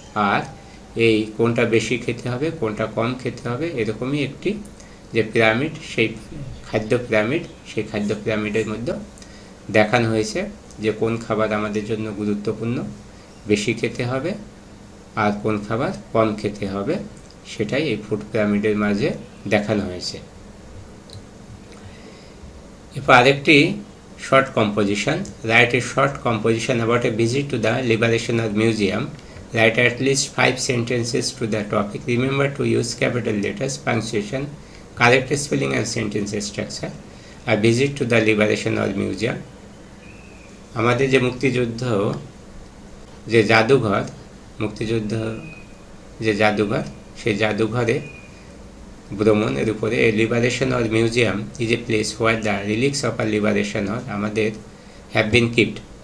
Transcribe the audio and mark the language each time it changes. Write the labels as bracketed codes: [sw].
[bn] আর এই কোনটা বেশি খেতে হবে কোনটা কম খেতে হবে এরকমই একটি যে পিরামিড, সেই খাদ্য পিরামিড, সেই খাদ্য পিরামিডের মধ্যে দেখানো হয়েছে যে কোন খাবার আমাদের জন্য গুরুত্বপূর্ণ, বেশি খেতে হবে, আর কোন খাবার কম খেতে হবে, সেটাই এই ফুড পিরামিডের মাঝে দেখানো হয়েছে। এরপর আরেকটি [en] short composition. Write a short composition about a visit to the Liberation War Museum. Write at least 5 sentences to the topic. Remember to use capital letters, punctuation, correct spelling and sentence structure. A visit to the Liberation War Museum. [bn] আমাদের যে মুক্তিযুদ্ধ যে জাদুঘর, মুক্তিযুদ্ধ যে জাদুঘর, সেই জাদুঘরে ভ্রমণের উপরে [en] A liberation or museum is a place where the relics of our liberation or আমাদের have been keeped.